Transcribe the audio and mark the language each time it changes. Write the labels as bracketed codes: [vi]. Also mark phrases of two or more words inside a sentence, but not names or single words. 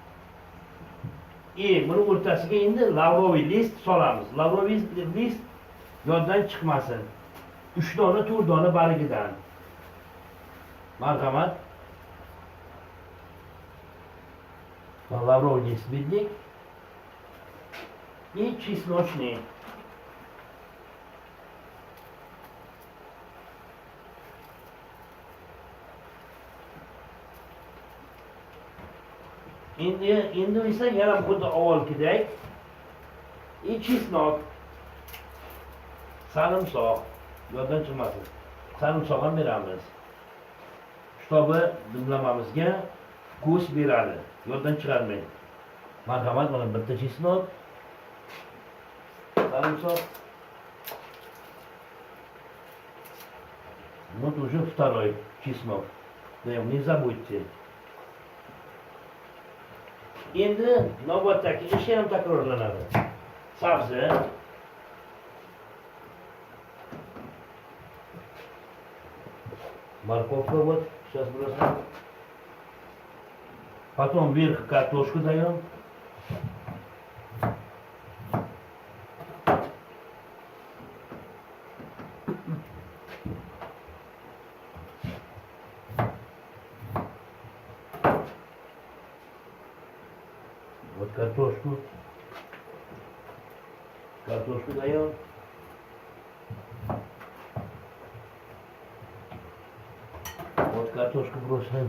[uz] Buni o'rtasiga endi lavroviy list solamiz. Lavroviy list yoddan chiqmasin. 3 dona, 4 dona barigidan. Marhamat. Lavroviy list berdik. [ru] И чесночный. [uz] Endi esa yana xuddi avvalgidek chesnok, sarimsoq, yoddan chiqmasin. Sarimsoq ham beramiz. Shtobi dimlamamizga go'sht beradi. Yoddan chiqarmang. Marhamat, mana bitta chesnok, sarimsoq. [ru] Вот уже второй чеснок. Даем, не забудьте. Endi navbatdagi ish ham takrorlanadi. [uz] Sabzi, [ru] морковка вот, сейчас бросаем. Потом вверх картошку даем. Вот картошку даем. Вот картошку бросаем.